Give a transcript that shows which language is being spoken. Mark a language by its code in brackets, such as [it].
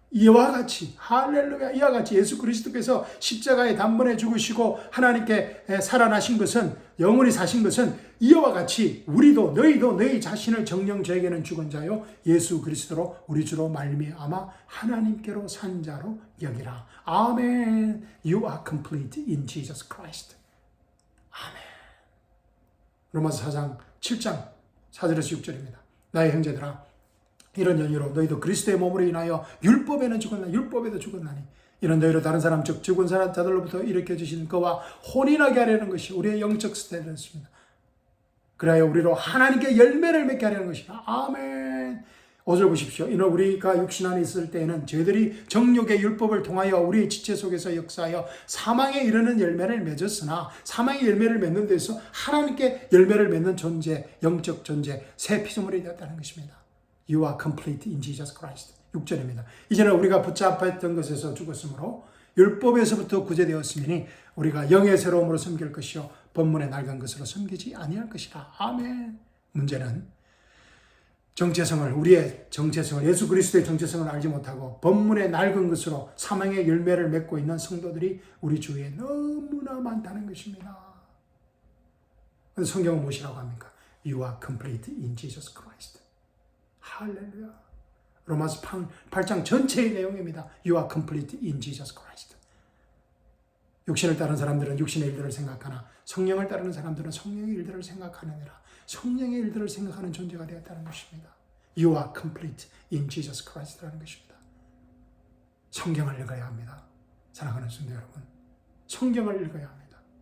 [ko] 이와 같이 할렐루야, 이와 같이 예수 그리스도께서 십자가에 단번에 죽으시고 하나님께 살아나신 것은, 영원히 사신 것은 이와 같이 우리도, 너희도 너희 자신을 정령 저에게는 죽은 자요 예수 그리스도로 우리 주로 말미암아 하나님께로 산 자로 여기라. 아멘. [en] You are complete in Jesus Christ. [ko] 아멘. 로마서 4장 7장 4절에서 6절입니다. 나의 형제들아, 이런 연유로 너희도 그리스도의 몸으로 인하여 율법에는 죽었나니 율법에도 죽었나니 이런 너희로 다른 사람 즉 죽은 사람 자들로부터 일으켜 주신 그와 혼인하게 하려는 것이 우리의 영적 스타일이었습니다. 그래야 우리로 하나님께 열매를 맺게 하려는 것이다. 아멘. 5절 보십시오. 이는 우리가 육신 안에 있을 때에는 저희들이 정욕의 율법을 통하여 우리의 지체 속에서 역사하여 사망에 이르는 열매를 맺었으나 사망의 열매를 맺는 데서 하나님께 열매를 맺는 존재, 영적 존재, 새 피조물이 되었다는 것입니다. [en] You are complete in Jesus Christ. [ko] 6절입니다. 이제는 우리가 붙잡혔던 것에서 죽었으므로 율법에서부터 구제되었으니 우리가 영의 새로움으로 섬길 것이요 본문의 낡은 것으로 섬기지 아니할 것이다. 아멘. 문제는 정체성을, 우리의 정체성을, 예수 그리스도의 정체성을 알지 못하고 본문의 낡은 것으로 사망의 열매를 맺고 있는 성도들이 우리 주위에 너무나 많다는 것입니다. 그래서 성경은 무엇이라고 합니까? [en] You are complete in Jesus Christ. [ko] 할렐루야. 로마서 8장 전체의 내용입니다. [en] You are complete in Jesus Christ. [ko] 육신을 따르는 사람들은 육신의 일들을 생각하나 성령을 따르는 사람들은 성령의 일들을 생각하느니라. 성령의 일들을 생각하는 존재가 되었다는 것입니다. [en] You are complete in Jesus Christ [ko] 라는 것입니다. 성경을 읽어야 합니다. 사랑하는 성도 여러분, 성경을 읽어야 합니다.